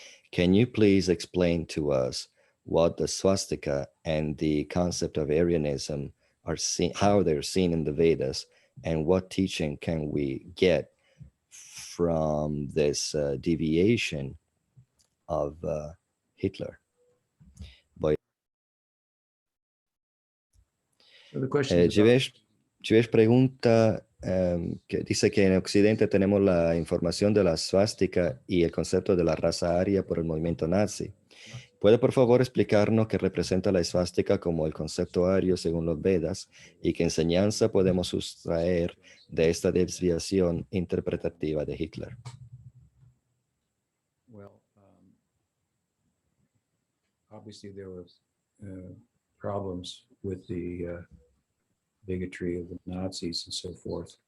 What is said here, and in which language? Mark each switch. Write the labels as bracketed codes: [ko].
[en] Can you please explain to us what the swastika and the concept of Aryanism are seen, how they're seen in the Vedas, and what teaching can we get from this deviation of Hitler? So the question is [es] Jivesh pregunta, que dice que en Occidente tenemos la información de la swastika y el concepto de la raza aria por el movimiento nazi. ¿Puede por favor explicarnos qué representa la swastika como el concepto ario según los Vedas y qué enseñanza podemos sustraer de esta desviación interpretativa de Hitler? [en] well, obviously there were problems with the bigotry of the Nazis and so forth.